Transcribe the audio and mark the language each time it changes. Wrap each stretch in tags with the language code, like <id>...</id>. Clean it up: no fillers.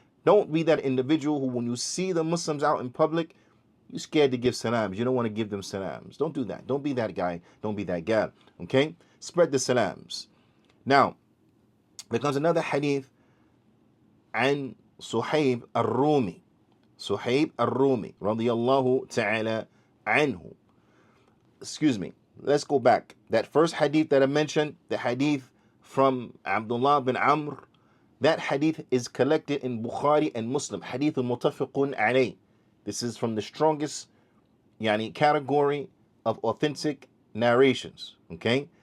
<en>Don't be that individual who, when you see the Muslims out in public, you're scared to give salams. You don't want to give them salams. Don't do that. Don't be that guy. Don't be that gal. Okay? Spread the salams. Now, there comes another hadith</en> <ar>عن صهيب الرومي. صهيب الرومي رضي الله تعالى عنه.</ar> <en>Excuse me. Let's go back. That first hadith that I mentioned, the hadith from Abdullah bin Amr, that hadith is collected in Bukhari and Muslim. Hadith muttafiqun alayh. This is from the strongest category of authentic narrations. Okay?</en>